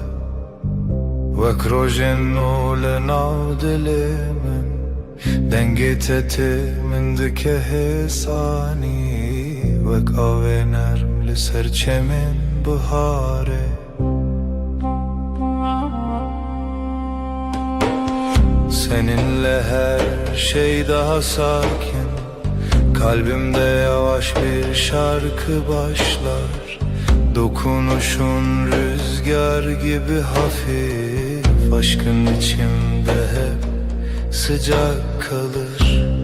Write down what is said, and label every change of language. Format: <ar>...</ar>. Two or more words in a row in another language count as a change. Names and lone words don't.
<ku>وك روجن ولنا دلي من دنگت من دکه حسانی وك آوه نرم لسر چمن بهاره</ku> <tr>Seninle her şey daha sakin Kalbimde yavaş bir şarkı başlar Dokunuşun rüzgar gibi hafif Aşkın içimde hep sıcak kalır</tr>